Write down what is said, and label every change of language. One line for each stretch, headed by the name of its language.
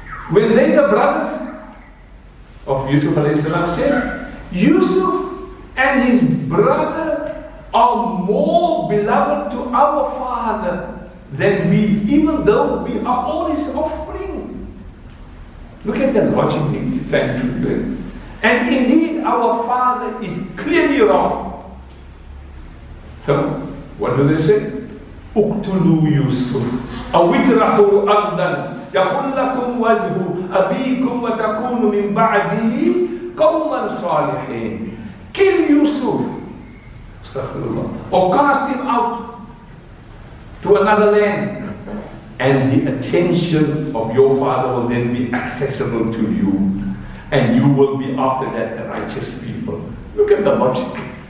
English: When they, the brothers of Yusuf alayhi salam, said, Yusuf and his brother are more beloved to our father than we, even though we are all his offspring. Look at the logic he's trying to do. And indeed, our father is clearly wrong. So, what do they say?
Arabic: اقتلوا يوسف أو اطرحوا أرضا يخل لكم وجه أبيكم وتكونوا من بعده قوما صالحين.
English: Kill Yusuf, astaghfirullah, or cast him out to another land, and the attention of your father will then be accessible to you, and you will be after that the righteous people. Look at the logic.